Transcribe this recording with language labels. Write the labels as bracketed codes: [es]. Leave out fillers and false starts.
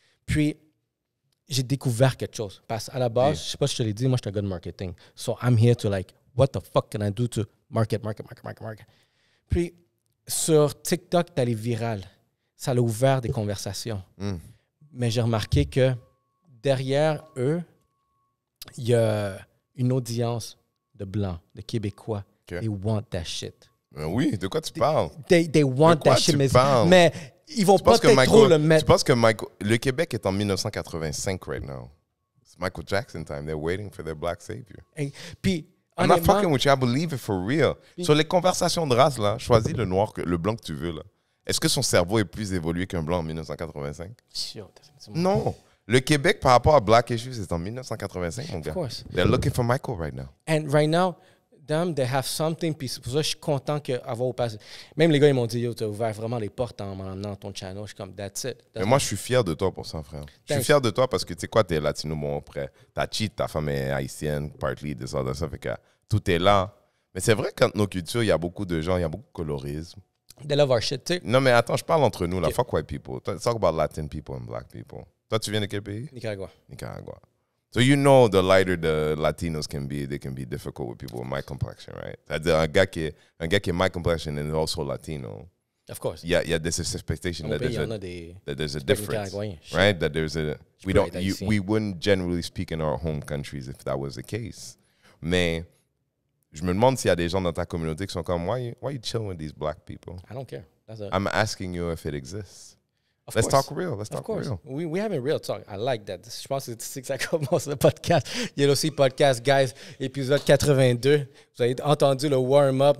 [fr] Puis, j'ai découvert quelque chose. Parce qu'à la base, je sais pas si je te l'ai dit, moi, je suis un gars de marketing. [en] So, I'm here to like, what the fuck can I do to market? [fr] Puis, sur TikTok, t'as les virales. Ça a ouvert des conversations. Mais j'ai remarqué que derrière eux, il y a une audience de Blancs, de Québécois. [en] Okay. They want that shit. [fr] Oui, de quoi tu parles? [en] They want that shit, [fr] mais ils vont pas peut-être trop le mettre. Tu penses que le Québec est en 1985 [en] right now? It's Michael Jackson time. They're waiting for their black savior. [fr] Puis, [en] I'm not fucking with you. I believe it for real. [fr] Sur les conversations de race, là, choisis le blanc que tu veux, là. Est-ce que son cerveau est plus évolué qu'un blanc en 1985? Non. Le Québec, par rapport à Black Issues, c'est en 1985, mon gars. [en] Of course. They're looking for Michael right now. And right now, they have something. [fr] Puis c'est pour ça que je suis content qu'avoir passé. Même les gars, ils m'ont dit, yo, tu as ouvert vraiment les portes en m'emmenant ton channel. Je suis comme, [en] that's it. [fr] Mais moi, je suis fier de toi pour ça, frère. Je suis fier de toi parce que, tu sais quoi, t'es latino, mon frère. Ta cheat, ta femme est haïtienne, partly, de ça, fait que tout est là. Mais c'est vrai qu'entre nos cultures, il y a beaucoup de gens, il y a beaucoup de colorisme. [en] They love our shit, [fr] tu sais. Non, mais attends, je parle entre nous, là. [en] Fuck white people. Let's talk about Latin people and black people. [fr] Toi, tu viens de quel pays? Nicaragua. Nicaragua. [en] So you know the lighter the Latinos can be, they can be difficult with people with my complexion, right? [fr] C'est-à-dire un gars qui est [en] my complexion and also Latino. Of course. Yeah, this expectation that there's a difference, right? That there's a we wouldn't generally speak in our home countries if that was the case. [fr] Mais je me demande s'il y a des gens dans ta communauté qui sont comme [en] why you chilling with these black people? I don't care. I'm asking you if it exists. Let's talk real. Let's talk real. We having real talk. I like that. [fr] Je pense que c'est que ça commence le podcast. Il y a aussi podcast, guys, épisode 82. Vous avez entendu le warm-up.